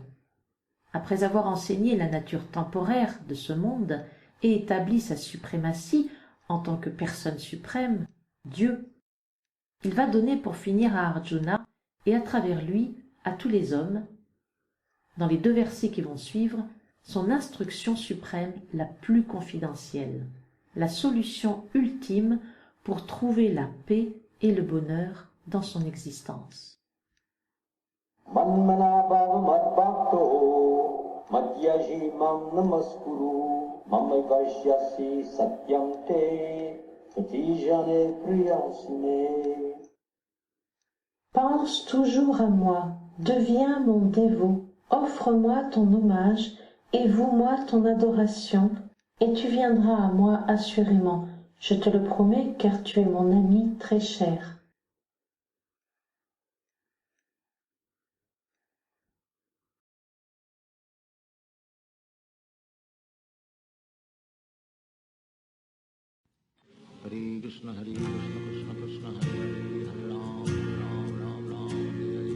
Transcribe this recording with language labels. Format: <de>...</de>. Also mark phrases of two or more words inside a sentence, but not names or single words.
<fr>Après avoir enseigné la nature temporaire de ce monde et établi sa suprématie en tant que personne suprême, Dieu, il va donner pour finir à Arjuna et à travers lui à tous les hommes, dans les 2 versets qui vont suivre, son instruction suprême la plus confidentielle, la solution ultime pour trouver la paix et le bonheur dans son existence.</fr> <sa>Manmanabhava madbhakto madhyaji mam namaskuru mamayvashyasi satyam te pratijane priyansine.</sa> <fr>Pense toujours à moi, deviens mon dévot, offre-moi ton hommage et voue-moi ton adoration, et tu viendras à moi assurément, je te le promets car tu es mon ami très cher.</fr> <sa>Hare Krishna, Krishna Krishna, Hare Hare, Hare Ram, Ram Ram, Hare Hare.</sa>